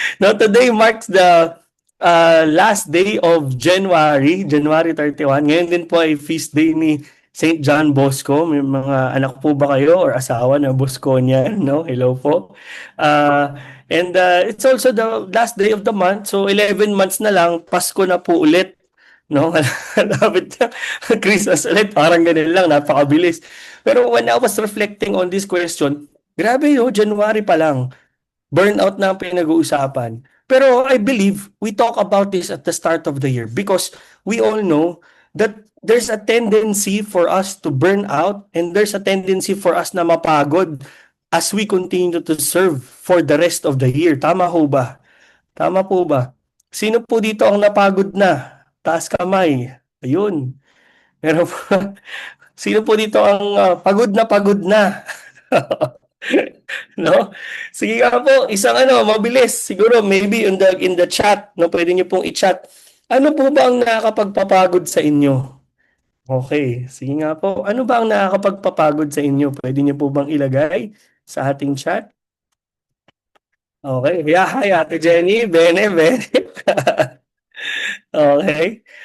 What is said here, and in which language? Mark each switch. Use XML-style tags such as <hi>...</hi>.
<en>Now, today marks the last day of January, January 31.</en> <tl>Ngayon din po ay feast day ni Saint John Bosco. May mga anak po ba kayo or asawa na Bosconian? No? Hello po.</tl> <en>And it's also the last day of the month.</en> <tl>So 11 months na lang, Pasko na po ulit. No? Malapit na. Christmas ulit. Parang ganun lang. Napakabilis.</tl> <en>Pero when I was reflecting on this question,</en> <tl>grabe January pa lang. Burnout na ang pinag-uusapan.</tl> <en>Pero I believe we talk about this at the start of the year because we all know that there's a tendency for us to burn out and there's a tendency for us</en> <tl>na mapagod</tl> <en>as we continue to serve for the rest of the year.</en> <tl>Tama ho ba? Tama po ba? Sino po dito ang napagod na? Taas kamay. Ayun. Pero sino po dito ang pagod na pagod na? No? Sige nga po, isang mabilis. Siguro</tl> <en>maybe in the chat,</en> <tl>no, pwede niyo pong i-chat. Ano po ba ang nakakapagpapagod sa inyo? Okay, sige nga po. Ano ba ang nakakapagpapagod sa inyo? Pwede niyo po bang ilagay sa ating chat? Okay. Yeah, hi Ate Jenny, Bene. Okay.</tl>